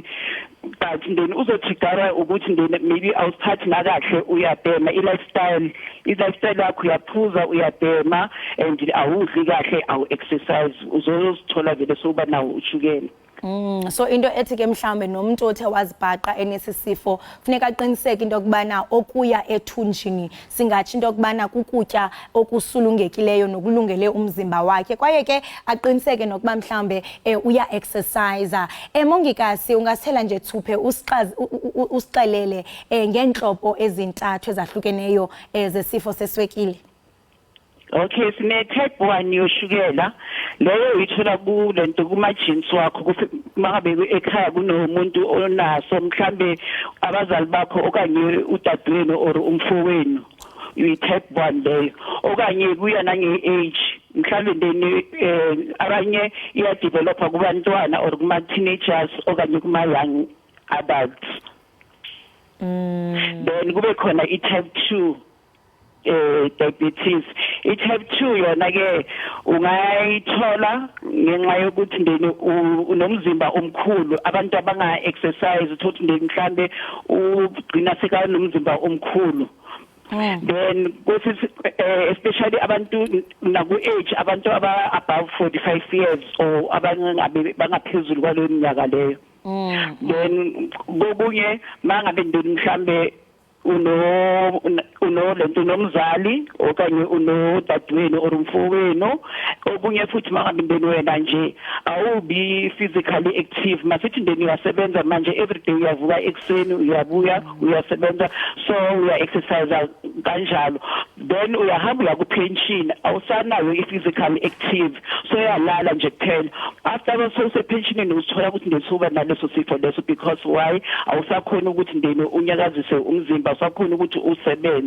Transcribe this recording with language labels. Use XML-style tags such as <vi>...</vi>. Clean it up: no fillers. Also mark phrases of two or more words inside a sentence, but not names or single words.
<en>But then</en> <zu>uzotriggerwa ukuthi ndeni maybe awusiphathi nakahle uyabhema i-lifestyle yakho uyaphuza uyabhema and awudli kahle awu-exercise uzozithola vele soba nawo ushukela.</zu> <xh>So into ethi ke mhlambe nomuntu othe wazibhaqa enesisifo funeka aqiniseke into kubana okuya ethunjini singathi into kubana kukutya okusulungekileyo nokulungele umzimba wakhe kwaye ke aqiniseke nokuba mhlambe uya exercise. Mongikazi ungasithela nje thuphe usixelele ngenhlobo ezintathu ezahlukeneyo zesifo seswekile.</xh> <zu>Okay, sine type 1 yoshukela leyo uyithola kulento kuma genes wakho mangabe ekhaya kunomuntu onaso mhlambe abazali bakho okanye udadewenu or umfowenu uyi-type 1 leyo okanye kuya nange-age mhlambe ndeni abanye iyadevelopa kubantwana or kuma-teenagers okanye kuma-</zu> <en>young adults.</en> <zu>Then kube khona i-</zu> <en>type 2 diabetes.</en> <zu>I-type 2 yona ke ungayithola ngenxa yokuthi ndeni unomzimba omkhulu, abantu abanga-exercise uthothi ndeni mhlambe ugcina sekanomzimba omkhulu.</zu> <en>Then especially</en> <zu>abantu naku-age abantu</zu> <en>above 45 years or</en> <zu>bangaphezulu kwaleyo minyaka leyo. Then kokunye mangabe ndeni mhlambe lento nomzali okanye unodadewenu or umfowenu okunye futhi mangabe ndeni wena nje awubi</zu> <en>physically active</en> <zu>masithi ndeni uyasebenza manje everyday uyavuka ekseni uyabuya uyasebenza so uya-exercise kanjalo then uyahamba uya ku-pension awusanayo i-</zu> <en>physically active</en> <zu>so uyalala nje kuphela after sewusepensionini uzithola ukuthi ndisuba naleso sifo leso</zu> <en>because why</en> <zu>awusakhona ukuthi ndeni unyakazise umzimba usakhona ukuthi usebenze.</zu>